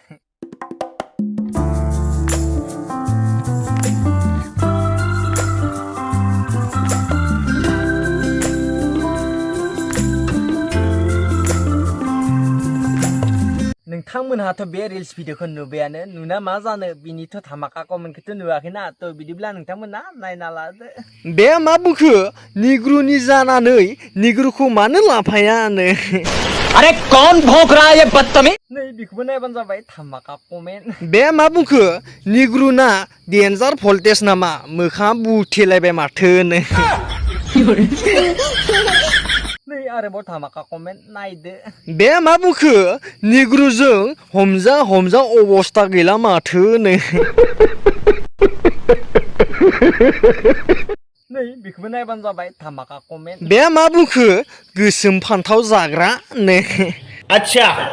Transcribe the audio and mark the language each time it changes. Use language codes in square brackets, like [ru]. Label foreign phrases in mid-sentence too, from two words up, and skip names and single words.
[brx] नोंथांमोनहाथ' बे रिल्स भिडिअखौ नुबायानो नुना मा जानो बिनिथ' धामाका कमेन्टखौथ' नुवाखैना थ' बिदिब्ला नोंथांमोना नायना लादो बे मा बुंखो निग्रुनि जानानै निग्रुखौ मानो लाफायानो [hi] अरे कौन भौंक रहा है ये बदतमीज [brx] नै बेखौबो नायबानो जाबाय धामाका कमेन्ट बे मा बुंखो निग्रुना [en] danger voltage [brx] नामा मोखाङा बुथेलायबाय माथो नै आरोबाव धामाका कमेन्ट नायदो बे मा बुंखो निग्रुजों हमजा अबस्था गैला माथो नै बेखौबो नायबानो जाबाय धामाका कमेन्ट बे मा बुंखो गोसोम फान्थाव जाग्रा नै आच्छा